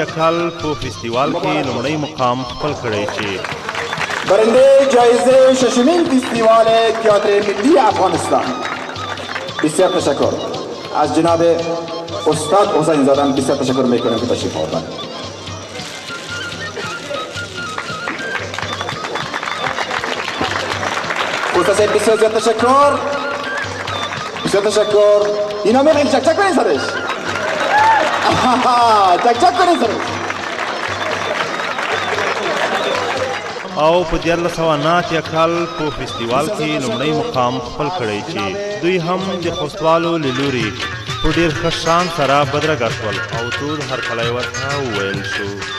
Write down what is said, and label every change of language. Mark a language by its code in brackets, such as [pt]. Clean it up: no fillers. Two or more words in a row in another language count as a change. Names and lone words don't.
[ps] کال په فیسټیوال کې لومړی مقام خپل کړی چې [fa] برنده جایزه ششمین فیستیوال تئاتر ملی افغانستان. بسیار تشکر از جناب استاد حسین زاده، بسیار تشکر میکنم که تشریف آوردن. استاد صاحب بسیار زیاد تشکر، بسیار تشکر. اینا میخواین چک چک کنین سرش، چک چک کنین سرش. [ps] او په 1489 کال په فیسټیوال کې لومړی مقام خپل کړی چې دوی هم د خوستوالو له لوري په ډېر ښه شان سره بدرګه شول او ټول هرکلی ورته وویل شو.